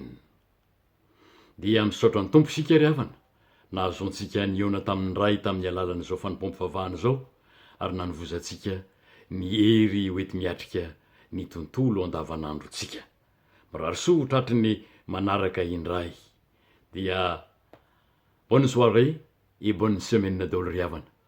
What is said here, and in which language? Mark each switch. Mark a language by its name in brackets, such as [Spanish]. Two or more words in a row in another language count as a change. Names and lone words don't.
[Malagasy] Dia misaotra ny Tompo isika ry havana, nahazoantsika niona tamin'ny Ray tamin'ny alalan'izao fanompom-pivavahana izao, ary nanovozantsika ny hery hoety miatrika ny tontolo andavanandrontsika. Mirary soa ho tratry ny manaraka indray. [French] Dia bonne soirée et bonne semaine [Malagasy] daholo ry havana.